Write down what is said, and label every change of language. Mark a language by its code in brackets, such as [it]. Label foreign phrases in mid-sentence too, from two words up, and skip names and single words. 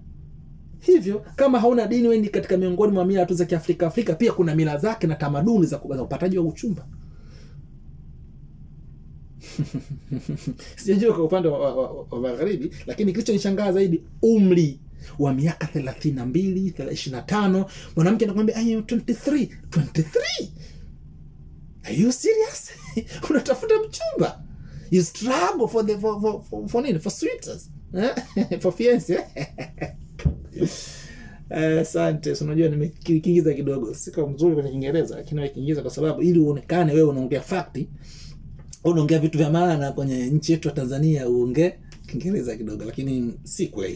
[sw] Hivyo kama hauna dini wewe ni katika miongoni mwa mila tu za Kiafrika pia kuna mila zake na tamaduni za upataji wa uchumba. Sijajua kwa upande wa magharibi, lakini kilichonishangaza zaidi umri wa miaka 32, 25, mwanamke anakuambia [en] I am 23. Are you serious? [sw] Unatafuta mchumba? [en] You struggle for nini? For sweeters. For fiancé. Asante. [sw] Unajua nimekiingiza kidogo. Siko mzuri kwenye Kiingereza, lakini nimekiingiza kwa sababu ili uonekane wewe unaongea fact, unaongea vitu vya maana kwenye nchi yetu ya Tanzania, uongee Kiingereza kidogo, lakini si kweli.